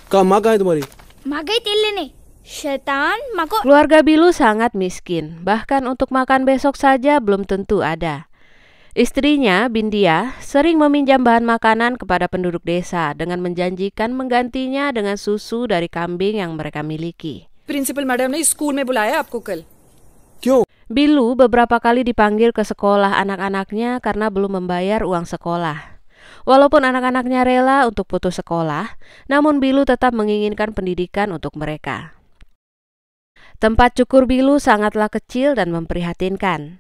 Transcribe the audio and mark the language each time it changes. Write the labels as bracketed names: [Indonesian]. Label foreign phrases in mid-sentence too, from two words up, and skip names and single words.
[Indonesian] Keluarga Bilu sangat miskin, bahkan untuk makan besok saja belum tentu ada. Istrinya, Bindia, sering meminjam bahan makanan kepada penduduk desa dengan menjanjikan menggantinya dengan susu dari kambing yang mereka miliki. [English] principal madam [Hindi] ने स्कूल में बुलाया आपको कल. क्यों? [Indonesian] Bilu beberapa kali dipanggil ke sekolah anak-anaknya karena belum membayar uang sekolah. Walaupun anak-anaknya rela untuk putus sekolah, namun Bilu tetap menginginkan pendidikan untuk mereka. Tempat cukur Bilu sangatlah kecil dan memprihatinkan.